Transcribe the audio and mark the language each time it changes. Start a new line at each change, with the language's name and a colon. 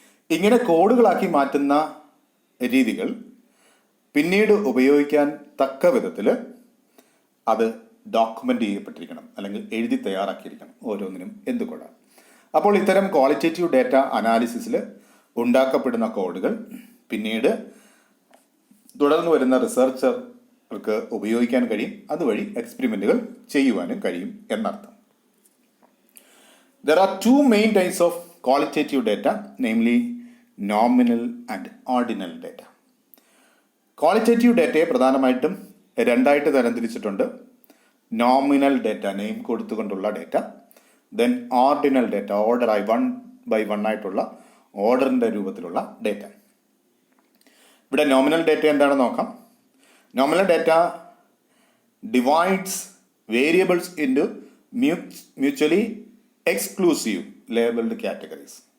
Malayalam: ഇങ്ങനെ കോഡുകളാക്കി മാറ്റുന്ന രീതികൾ പിന്നീട് ഉപയോഗിക്കാൻ തക്ക വിധത്തിൽ അത് ഡോക്യുമെൻ്റ് ചെയ്യപ്പെട്ടിരിക്കണം അല്ലെങ്കിൽ എഴുതി തയ്യാറാക്കിയിരിക്കണം ഓരോന്നിനും എന്തുകൊണ്ടാണ്. അപ്പോൾ ഇത്തരം ക്വാളിറ്റേറ്റീവ് ഡേറ്റ അനാലിസിസിൽ ഉണ്ടാക്കപ്പെടുന്ന കോഡുകൾ പിന്നീട് തുടർന്ന് വരുന്ന റിസർച്ചർക്ക് ഉപയോഗിക്കാൻ കഴിയും, അതുവഴി എക്സ്പെരിമെൻറ്റുകൾ ചെയ്യുവാനും കഴിയും എന്നർത്ഥം.
English: There are two main types of qualitative data, namely nominal and ordinal data.
Malayalam: Qualitative ഡേറ്റയെ പ്രധാനമായിട്ടും രണ്ടായിട്ട് തരംതിരിച്ചിട്ടുണ്ട്. Nominal data, name കൊടുത്തുകൊണ്ടുള്ള data, then ordinal data, ഓർഡറായി 1 by 1 ആയിട്ടുള്ള ഓർഡറിൻ്റെ രൂപത്തിലുള്ള ഡേറ്റ. ഇവിടെ നോമിനൽ ഡേറ്റ എന്താണെന്ന് നോക്കാം.
English: Nominal data divides variables into mutually exclusive labelled categories.